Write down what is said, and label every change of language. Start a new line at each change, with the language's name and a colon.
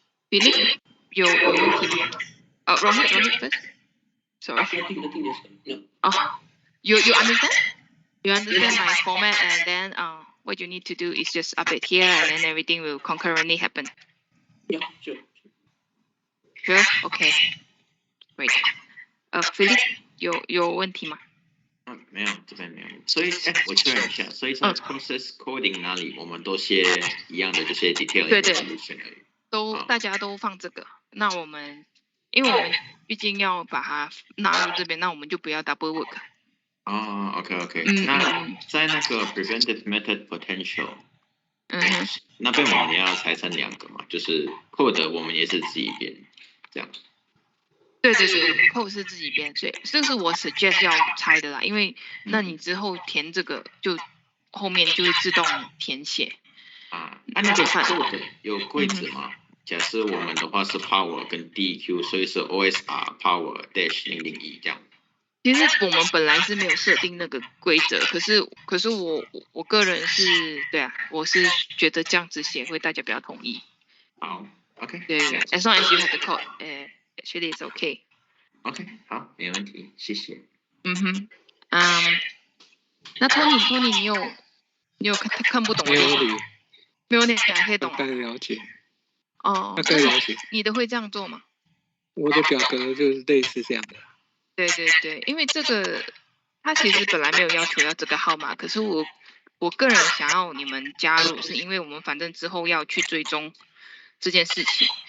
Chinese: Philip, 有问题吗？
English: Rohit first. Sorry. Nothing else. No. Oh, you understand? You understand my format, and then what you need to do is just update here, and then everything will concurrently happen. Yeah, sure. Sure. Okay. Great.
Chinese: Philip 有问题吗？没有，这边没有。所以，我确认一下，所以在 process coding 那里，我们都写一样的，就写 detail 对对 solution 而已。大家都放这个。那我们，因为我们毕竟要把它纳入这边，那我们就不要 double work。哦 ，OK，那在那个 preventive method potential，那边我们也要拆成2个嘛，就是 code 我们也是自己编，这样。对 ，code 是自己编，所以这是我 suggest 要拆的啦，因为那你之后填这个就后面就会自动填写。那个 code 有规则吗？假设我们的话是 power 跟 DQ， 所以是 OSR power dash 001这样。其实我们本来是没有设定那个规则，可是我个人是对啊，我是觉得这样子写会大家比较同意。好 ，OK。对
English: ，as long as you have the code， actually it's okay。
Chinese: OK， 好，没问题，谢谢。那 Tony， 你有看不懂的地方？没有问题，可以懂。大概了解。哦，大概了解。你的会这样做吗？我的表格就是类似这样的。对，因为这个它其实本来没有要求要这个号码，可是我个人想要你们加入，是因为我们反正之后要去追踪这件事情。